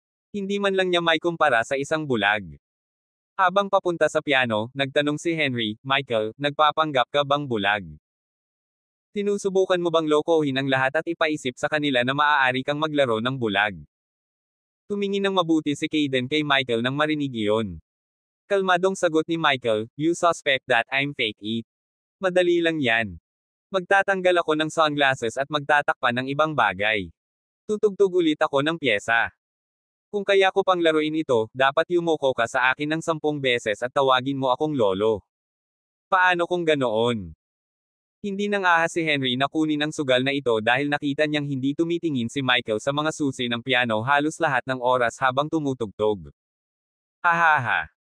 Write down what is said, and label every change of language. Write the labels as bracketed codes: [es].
[tl] Hindi man lang niya may kumpara sa isang bulag. Habang papunta sa piano, nagtanong si Henry, Michael, nagpapanggap ka bang bulag? Sinusubukan mo bang lokohin ang lahat at ipaisip sa kanila na maaari kang maglaro ng bulag? Tumingin ng mabuti si Kayden kay Michael nang marinig iyon. Kalmadong sagot ni Michael, [en] you suspect that I'm fake it. [tl] Madali lang yan. Magtatanggal ako ng sunglasses at magtatakpan ng ibang bagay. Tutugtog ulit ako ng pyesa. Kung kaya ko pang laruin ito, dapat yumuko ka sa akin ng 10 beses at tawagin mo akong lolo. Paano kung ganoon? Hindi nang ahas si Henry na kunin ang sugal na ito dahil nakita niyang hindi tumitingin si Michael sa mga susi ng piano halos lahat ng oras habang tumutugtog. Hahaha.